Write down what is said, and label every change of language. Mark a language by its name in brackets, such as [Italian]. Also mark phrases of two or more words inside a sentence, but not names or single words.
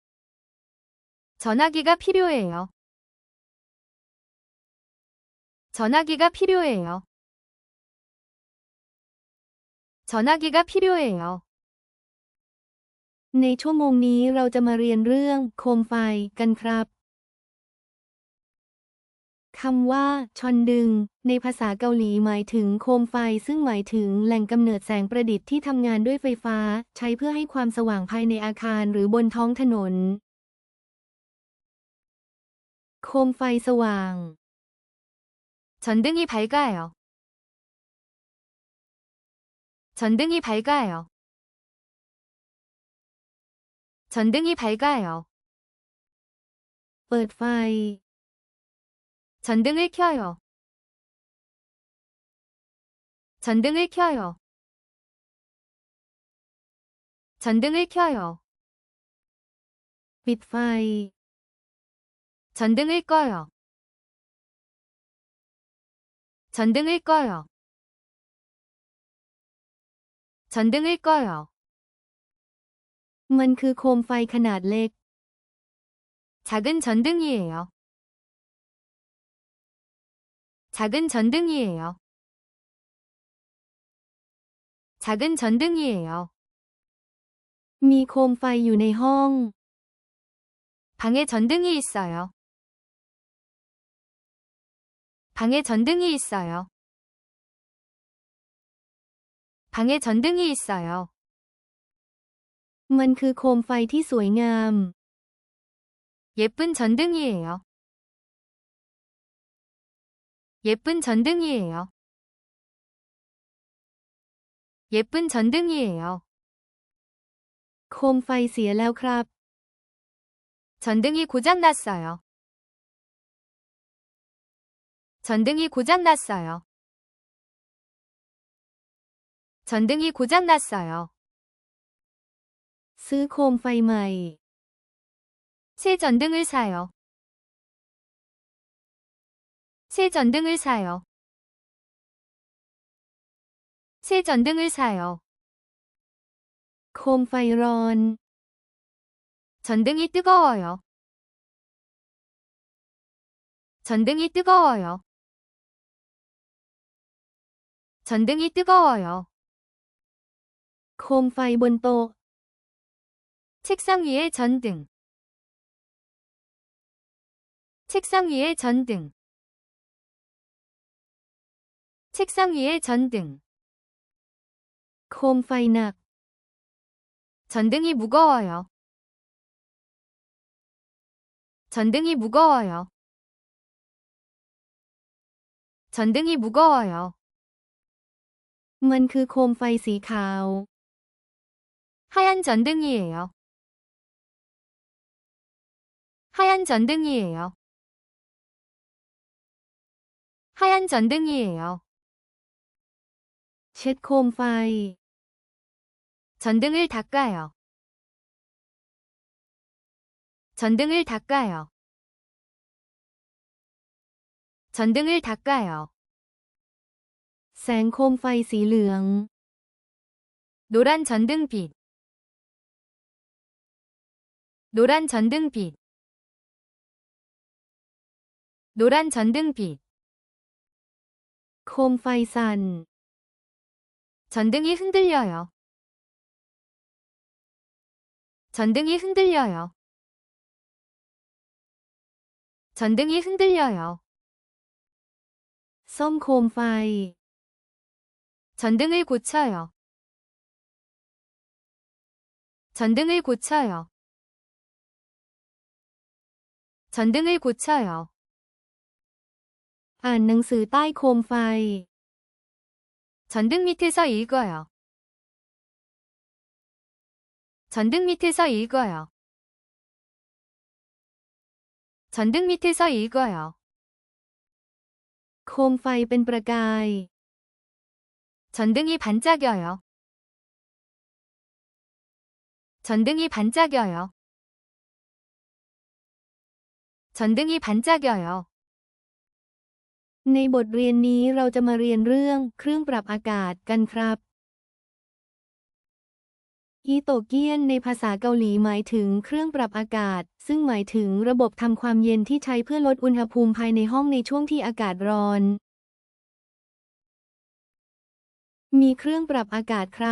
[Korean] 전화기가 필요해요. 전화기가 필요해요. 전화기가 필요해요. [Thai] ในชั่วโมงนี้เราจะมาเรียนเรื่องโคมไฟกันครับคำว่าชอนดึงในภาษาเกาหลีหมายถึงโคมไฟซึ่งหมายถึงแหล่งกำเนิดแสงประดิษฐ์ที่ทำงานด้วยไฟฟ้าใช้เพื่อให้ความสว่างภายในอาคารหรือบนท้องถนนโคมไฟสว่าง [Korean] 전등이 밝아요. 전등이 밝아요. 전등이 밝아요. [Thai] เปิดไฟ [Korean] 전등을 켜요. 전등을 켜요. 전등을 켜요. [Thai] ปิดไฟ [Korean] 전등을 꺼요. 전등을 꺼요. 전등을 꺼요. [Thai] มันคือโคมไฟขนาดเล็ก [Korean] 작은 전등이에요. 작은 전등이에요. 작은 전등이에요. [Thai] มีโคมไฟอยู่ในห้อง [Korean] 방에 전등이 있어요. 방에 전등이 있어요. 방에 전등이 있어요. [Thai] มันคือโคมไฟที่สวยงาม [Korean] 예쁜 전등이에요. 예쁜 전등이에요. 예쁜 전등이에요. [Thai] โคมไฟเสียแล้วครับ [Korean] 전등이 고장났어요. 전등이 고장났어요. 전등이 고장났어요. [Thai] ซื้อโคมไฟใหม่ [Korean] 새 전등을 사요. 새 전등을 사요. 새 전등을 사요. [Thai] โคมไฟร้อน [Korean] 전등이 뜨거워요. 전등이 뜨거워요. 전등이 뜨거워요. [Thai] โคมไฟบนโต๊ะ [Korean] 책상 위에 전등. 책상 위에 전등. 책상 위에 전등. [Thai] โคมไฟหนัก [Korean] 전등이 무거워요. 전등이 무거워요. 전등이 무거워요. [Thai] มันคือโคมไฟสีขาว [Korean] 하얀 전등이에요. 하얀 전등이에요. 하얀 전등이에요. [Thai] เช็ดโคมไฟ [Korean] 전등을 닦아요. 전등을 닦아요. 전등을 닦아요. [Thai] แสงโคมไฟสีเหลือง [Korean] 노란 전등빛. 노란 전등빛. 노란 전등빛. [Thai] โคมไฟสั่น [Korean] 전등이 흔들려요. 전등이 흔들려요. 전등이 흔들려요. [Thai] ซ่อมโคมไฟ [Korean] 전등을 고쳐요. 전등을 고쳐요. 전등을 고쳐요. [Thai] อ่านหนังสือใต้โคมไฟ [Korean] 전등 밑에서 읽어요. 전등 밑에서 읽어요. 전등 밑에서 읽어요. [Thai] โคมไฟเป็นประกาย [Korean] 전등이 반짝여요. 전등이 반짝여요. 전등이 반짝여요. [Thai] ในบทเรียนนี้เราจะมาเรียนเรื่องเครื่องปรับอากาศกันครับอีโตเกียนในภาษาเกาหลีหมายถึงเครื่องปรับอากาศซึ่งหมายถึงระบบทำความเย็นที่ใช้เพื่อลดอุณหภูมิภายในห้องในช่วงที่อากาศร้อน มีเครื่องปรับอากาศครับ